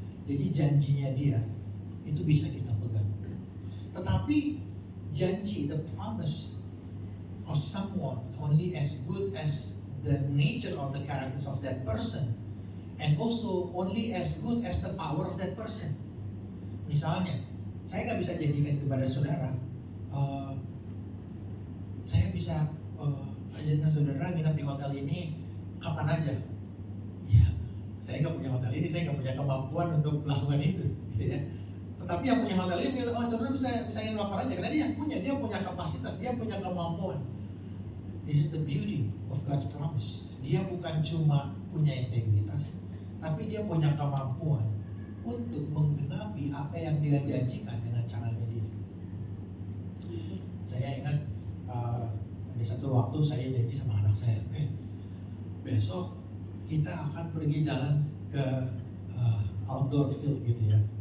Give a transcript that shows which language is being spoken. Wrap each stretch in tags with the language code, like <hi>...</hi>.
<id>Jadi janjinya dia itu bisa kita pegang. Tetapi janji,</id> <en>the promise of someone only as good as the nature of the characters of that person, and also only as good as the power of that person.</en> <id>Misalnya, saya nggak bisa janjikan kepada saudara, saya bisa ajarkan saudara nginap di hotel ini kapan aja. Ya, saya nggak punya hotel ini, saya nggak punya kemampuan untuk melakukan itu, gitu ya. Tetapi yang punya hotel ini, saudara bisa nginap kapan aja, karena dia punya kapasitas, dia punya kemampuan.</id> <en>This is the beauty of God's promise.</en> <id>Dia bukan cuma punya integritas, tapi dia punya kemampuan untuk menggenapi apa yang dia janjikan dengan caranya dia. Saya ingat ada satu waktu saya janji sama anak saya, besok kita akan pergi jalan ke outdoor field gitu ya.</id>